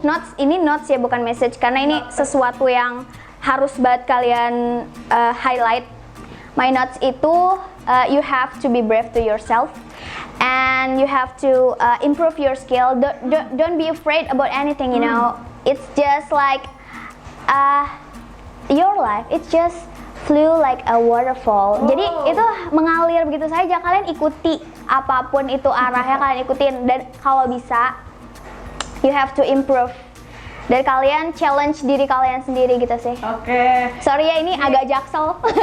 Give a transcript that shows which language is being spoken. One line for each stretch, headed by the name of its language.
Indonesian: Notes ini notes ya, bukan message, karena ini sesuatu yang harus banget kalian highlight.
English: My notes itu you have to be brave to yourself and you have to improve your skill. Don't be afraid about anything, you know. It's just like your life. It's just flew like a waterfall.
Indonesian: Jadi itu mengalir begitu saja. Kalian ikuti apapun itu arahnya, kalian ikutin, dan kalau bisa
English: you have to improve.
Indonesian: Dan kalian challenge diri kalian sendiri gitu sih. Oke. Sorry ya, ini agak jaksel.